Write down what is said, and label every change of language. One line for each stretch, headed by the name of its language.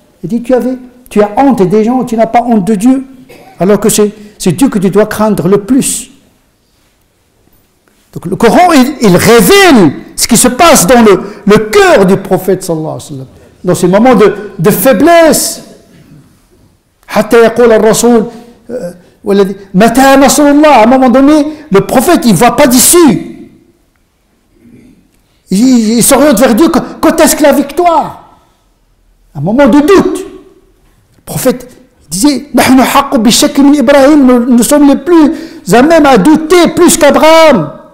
French: Il dit, tu as honte des gens, tu n'as pas honte de Dieu, alors que c'est Dieu que tu dois craindre le plus. Donc le Coran, il révèle ce qui se passe dans le cœur du prophète sallallahu alayhi wa sallam, dans ces moments de faiblesse.
Arabic: حتى يقول الرسول متى نصر الله.
French: À un moment donné, le prophète, il ne voit pas d'issue. Il s'oriente vers Dieu. Quand est-ce que la victoire? Un moment de doute. Le prophète disait, nous sommes les plus à même à douter plus qu'Abraham.